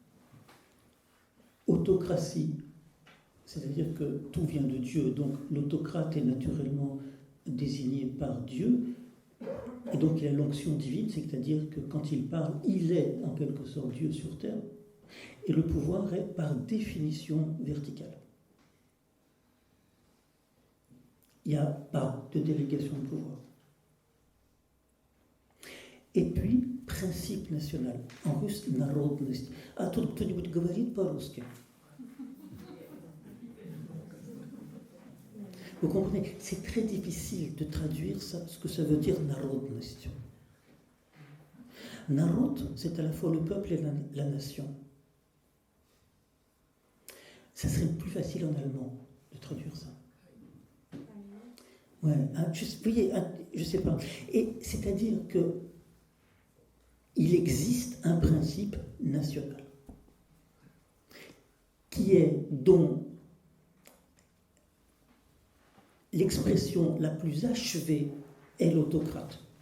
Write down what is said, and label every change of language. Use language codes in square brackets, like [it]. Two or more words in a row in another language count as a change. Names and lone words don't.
[fr] Autocratie, c'est-à-dire que tout vient de Dieu, donc l'autocrate est naturellement désigné par Dieu, et donc il a l'onction divine, c'est-à-dire que quand il parle, il est en quelque sorte Dieu sur terre, et le pouvoir est par définition vertical. Il n'y a pas de délégation de pouvoir. Et puis, принцип national. En russe, [ru] народность. А тут кто-нибудь говорит по-русски? [fr] Vous comprenez, c'est très difficile de traduire ça, ce que ça veut dire народность. [ru] Народ, [fr] c'est à la fois le peuple et la nation. Ça serait plus facile en allemand de traduire ça. Ouais, je sais pas. Et c'est-à-dire que il existe un principe national dont l'expression la plus achevée est l'autocrate.